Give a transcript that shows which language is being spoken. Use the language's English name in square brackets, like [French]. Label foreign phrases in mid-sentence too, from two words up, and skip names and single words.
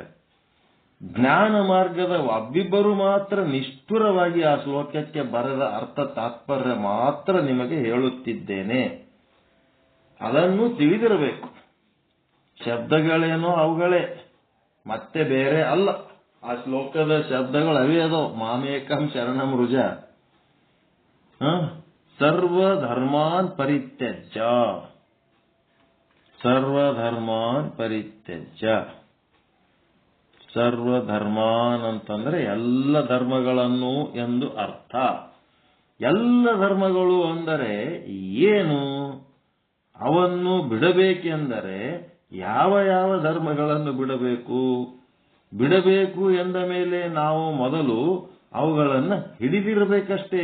[Kannada] ಜ್ಞಾನ ಮಾರ್ಗದ ಒಬ್ಬಿಬ್ಬರು ಮಾತ್ರ ನಿಷ್ಠುರವಾಗಿ ಆ ಶ್ಲೋಕಕ್ಕೆ ಬರೆದ ಅರ್ಥ ತಾತ್ಪರ್ಯ ಮಾತ್ರ ನಿಮಗೆ ಹೇಳುತ್ತಿದ್ದೇನೆ. ಅದನ್ನು ತಿಳಿದಿರಬೇಕು. ಶಬ್ದಗಳೇನೋ ಅವುಗಳೇ, ಮತ್ತೆ ಬೇರೆ ಅಲ್ಲ. ಆ ಶ್ಲೋಕದ ಶಬ್ದಗಳು ಅವೇ ಅದೋ. [Sanskrit] ಮಾಮೇಕಂ ಶರಣಂ ರುಜ, ಸರ್ವಧರ್ಮಾನ್ ಪರಿತ್ಯಜ್ಯ, ಸರ್ವಧರ್ಮಾನ್ ಪರಿತ್ಯಜ್ಯ. [Kannada] ಸರ್ವಧರ್ಮಾನ್ ಅಂತಂದ್ರೆ ಎಲ್ಲ ಧರ್ಮಗಳನ್ನು ಎಂದು ಅರ್ಥ. ಎಲ್ಲ ಧರ್ಮಗಳು ಅಂದರೆ ಏನು? ಅವನ್ನು ಬಿಡಬೇಕೆಂದರೆ ಯಾವ ಯಾವ ಧರ್ಮಗಳನ್ನು ಬಿಡಬೇಕು? ಬಿಡಬೇಕು ಎಂದ ಮೇಲೆ ನಾವು ಮೊದಲು ಅವುಗಳನ್ನು ಹಿಡಿದಿರಬೇಕಷ್ಟೇ.